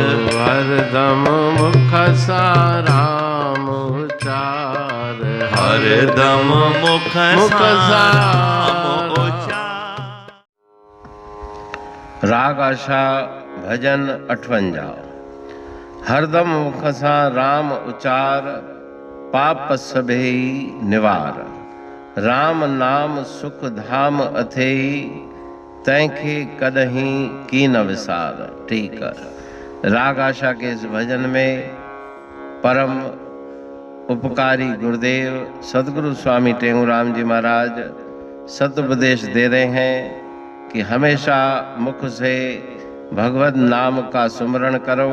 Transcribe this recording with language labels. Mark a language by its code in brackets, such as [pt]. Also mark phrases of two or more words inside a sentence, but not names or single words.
[sd] हरदम मुख सा राम उचार। हरदम मुख सा राम उचार। राग आशा भजन 58। हरदम मुख सा राम उचार पाप सभेई निवार। राम नाम सुख धाम अथेई तैंखे कदहीं की न विसार। [hi] ठीक है। राग आशा के इस भजन में परम उपकारी गुरुदेव सदगुरु स्वामी टेंगुराम जी महाराज सदुपदेश दे रहे हैं कि हमेशा मुख से भगवत नाम का सुमरण करो।